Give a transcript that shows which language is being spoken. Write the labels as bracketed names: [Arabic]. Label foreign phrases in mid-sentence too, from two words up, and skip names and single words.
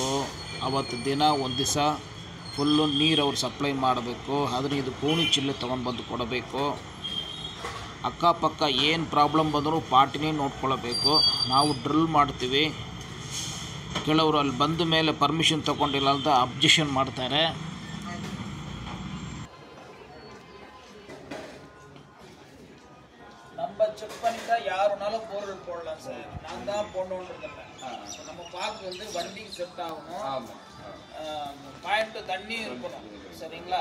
[Kannada] ಅವತ್ತು ದಿನ ಒಂದು ದಿವಸ ಫುಲ್ಲು ನೀರು ಅವ್ರು ಸಪ್ಲೈ ಮಾಡಬೇಕು. 15 ಕೋಣಿ ಚಿಲ್ಲೆ ತೊಗೊಂಡ್ಬಂದು ಕೊಡಬೇಕು. ಅಕ್ಕಪಕ್ಕ ಏನು ಪ್ರಾಬ್ಲಮ್ ಬಂದರೂ ಪಾರ್ಟಿನೇ ನೋಡ್ಕೊಳ್ಬೇಕು. ನಾವು ಡ್ರಿಲ್ ಮಾಡ್ತೀವಿ. ಕೆಲವರು ಅಲ್ಲಿ ಬಂದ ಮೇಲೆ ಪರ್ಮಿಷನ್ ತೊಗೊಂಡಿಲ್ಲ ಅಂತ ಅಬ್ಜೆಕ್ಷನ್ ಮಾಡ್ತಾರೆ. [Tamil] நம்ம செக் பண்ணிட்டா யாருனாலும் பொருள் போடலாம் சார். நான் தான் போடணுன்றதில்லை. நம்ம பார்க்க வந்து வண்டிக்கு செட் ஆகணும். பாயிண்ட் தண்ணி இருக்கணும். சரிங்களா?